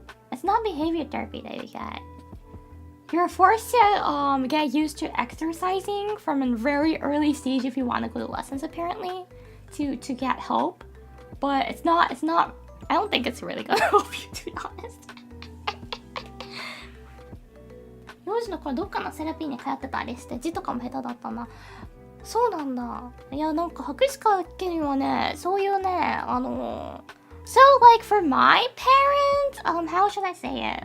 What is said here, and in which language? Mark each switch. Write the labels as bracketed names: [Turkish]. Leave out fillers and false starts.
[English] It's not behavior therapy that you get. You're forced to get used to exercising from a very early stage if you want to go to lessons apparently to get help. But it's not I don't think it's really gonna help you, to be honest. [Japanese] 幼児の頃どっかのセラピーに通ってたりして字とかも下手だったな。そうなんだ。いやなんか博士課家にはね、そういうね、 [English] So like for my parents, how should I say it?